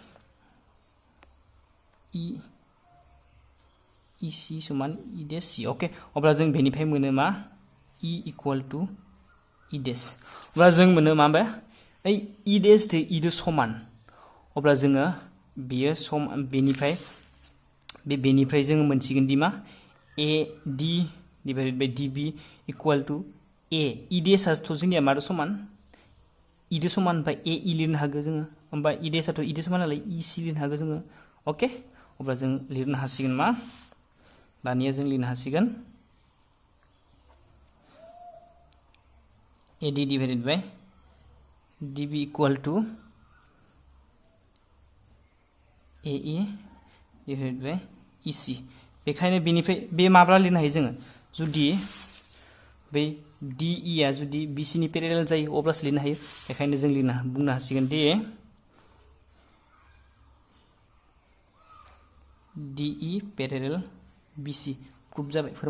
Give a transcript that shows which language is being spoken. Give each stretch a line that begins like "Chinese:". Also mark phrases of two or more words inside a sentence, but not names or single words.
Bodo: EC समान E डेस C ओके अब्ला जों बेनिफ्राय मोनो मा E
English: equal to E dash
Bodo: अब्ला जों मोनो मा बे ओइ E डेस दो E दो समान अब्ला जोङो बेयो सम बेनिफ्राय जोङो मोनसिगोन दि मा AD
English: divided by DB equal to E dash'
Bodo: जोंनिया मादो समान E दो समान ओमफ्राय AE लिरनो हागोन जोङो ओमफ्राय E डेसआथ' E दो समान नालाय EC लिरनो हागोन जोङो ओके अब्ला जों लिरनो हासिगोन मा दानिया जों लिरनो हासिगोन
English: AD divided by DB equal to AE divided by EC
Bodo: बेखायनो बेनिफ्राय बे माब्ला लिरनो हायो जोङो जुदि बै DE आ जुदि BC नि पेरेलेल जायो अब्लासो लिरनो हायो बेखायनो जों बुंनो हासिगोन दि DE पेरेलेल BC प्रुफ जाबाय फोरमान